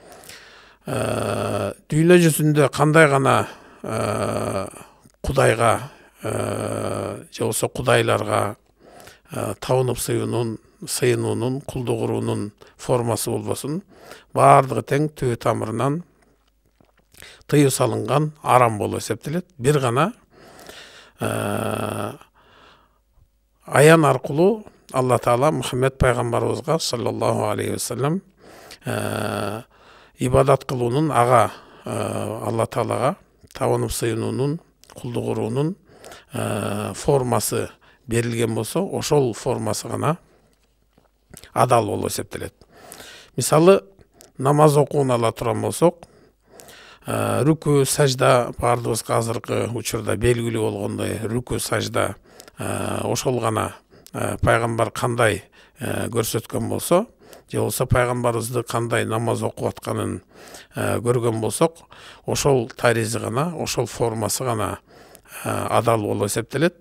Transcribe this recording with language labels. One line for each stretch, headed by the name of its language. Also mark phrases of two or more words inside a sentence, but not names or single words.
Kyrgyz: Дүйнө жүзүндө кандай гана Кудайга же болбосо кудайларга табынып сыйынуунун, кулдук уруунун формасы болбосун, бардыгы тең түбү тамырынан тыюу салынган арам болуп эсептелет. Бир гана аян аркылуу Алла Таала Мухаммед пайгамбарыбызга
Arabic: صلى الله عليه وسلم
Kyrgyz: ибадат кылуунун ага Алла Таалага табынып сыйынуунун, кулдук уруунун формасы берилген болсо, ошол формасы гана адал болуп эсептелет. Мисалы, намаз окууну ала турган болсок, рүкү, сажда бардыгыбызга азыркы учурда белгилүү болгондой рүкү, сажда ошол гана пайгамбар кандай көрсөткөн болсо, же болбосо пайгамбарыбызды кандай намаз окуп атканын көргөн болсок, ошол таризи гана, ошол формасы гана адал болуп эсептелет.